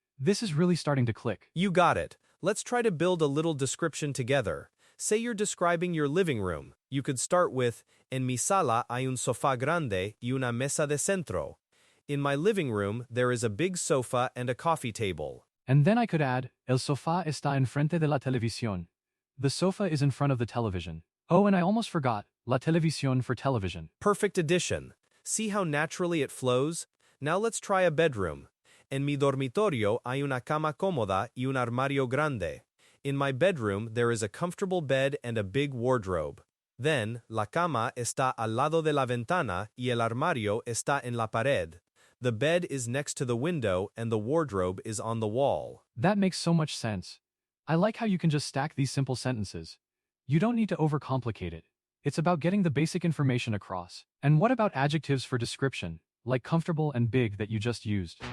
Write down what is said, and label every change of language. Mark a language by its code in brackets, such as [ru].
[en] This is really starting to click. You got it. Let's try to build a little description together. Say you're describing your living room. You could start with, [es] en mi sala hay un sofá grande y una mesa de centro. [en] In my living room, there is a big sofa and a coffee table. And then I could add, [es] el sofá está enfrente de la televisión. [en] The sofa is in front of the television. Oh, and I almost forgot, la televisión for television. Perfect addition. See how naturally it flows? Now let's try a bedroom. [es] En mi dormitorio hay una cama cómoda y un armario grande. [en] In my bedroom, there is a comfortable bed and a big wardrobe. [es] Then, la cama está al lado de la ventana y el armario está en la pared. [en] The bed is next to the window and the wardrobe is on the wall. That makes so much sense. I like how you can just stack these simple sentences. You don't need to overcomplicate it. It's about getting the basic information across. And what about adjectives for description, like comfortable and big that you just used?